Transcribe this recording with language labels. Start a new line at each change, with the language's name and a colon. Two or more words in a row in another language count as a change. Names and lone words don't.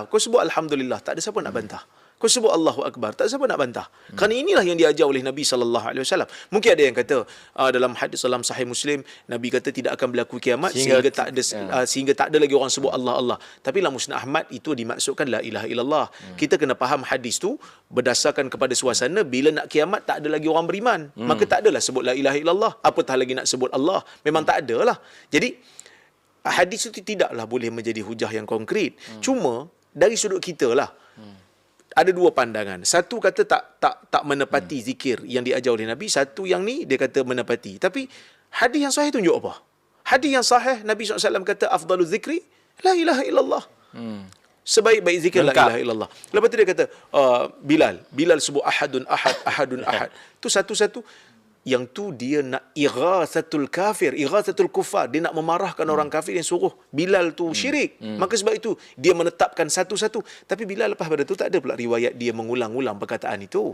Malay: Kau sebut Alhamdulillah, tak ada siapa nak bantah. Kau sebut
Arabic: Allahu Akbar,
Malay: tak siapa nak bantah. Kerana inilah yang diajar oleh Nabi SAW. Mungkin ada yang kata dalam hadis dalam Sahih Muslim, Nabi kata tidak akan berlaku kiamat sehingga tak ada lagi orang sebut Allah. Tapi dalam Musnad Ahmad itu dimaksudkan
Arabic: la ilaha illallah.
Malay: Kita kena faham hadis tu berdasarkan kepada suasana bila nak kiamat tak ada lagi orang beriman. Maka tak adalah sebut
Arabic: la ilaha illallah.
Malay: Apatah lagi nak sebut Allah. Memang tak ada lah. Jadi hadis itu tidaklah boleh menjadi hujah yang konkret. Cuma dari sudut kita lah, ada dua pandangan. Satu kata tak menepati zikir yang diajar oleh Nabi. Satu yang ni dia kata menepati. Tapi hadis yang sahih tunjuk apa? Hadis yang sahih Nabi SAW kata
Arabic: afdalu zikri la ilaha illallah.
Malay: Sebaik-baik zikir la Lengkap.
Arabic: ilaha illallah.
Malay: Lepas tu dia kata, Bilal sebut
Arabic: ahadun ahad.
Malay: Tu satu-satu. Yang tu dia nak
Arabic: ighathatul kafir, ighathatul kufar.
Malay: Dia nak memarahkan orang kafir yang suruh Bilal tu syirik. Maka sebab itu dia menetapkan satu-satu. Tapi Bilal lepas pada tu tak ada pula riwayat dia mengulang-ulang perkataan itu.